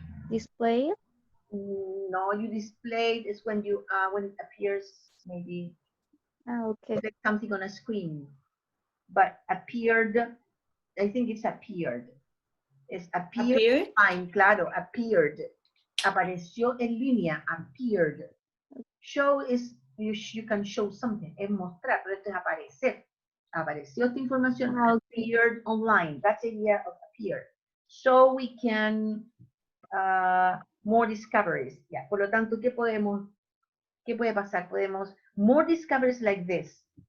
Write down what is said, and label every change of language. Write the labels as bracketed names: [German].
[English] Display. No, you displayed is when you when it appears, maybe Okay. like something on a screen. But appeared, I think it's appeared. Es appeared. Fine, claro, appeared. [Spanish] Apareció en línea, appeared. [English] Show is you can show something, [Spanish] es mostrar, pero esto es aparecer. Apareció esta información, [English] appeared online. That's the idea of appeared. So we can more discoveries. Yeah. [Spanish] Por lo tanto, ¿qué puede pasar? [English] Podemos more discoveries like this.